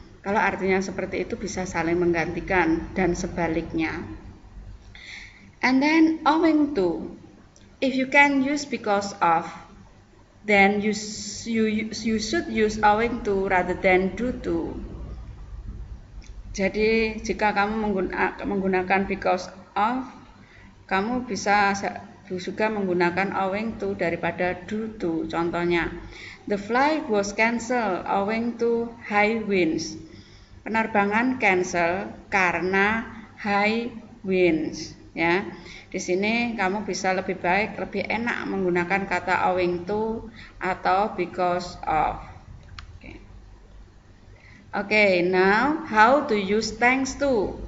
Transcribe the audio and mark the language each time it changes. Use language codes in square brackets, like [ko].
[id] Kalau artinya seperti itu bisa saling menggantikan dan sebaliknya. [en] And then owing to, if you can use because of, then you should use owing to rather than due to. [id] Jadi jika kamu menggunakan because of, kamu bisa juga menggunakan owing to daripada due to. [en] Contohnya, the flight was cancelled owing to high winds. [id] Penerbangan cancel karena high winds, ya. Di sini kamu bisa lebih enak menggunakan kata owing to atau because of. [en] Okay, now how to use thanks to?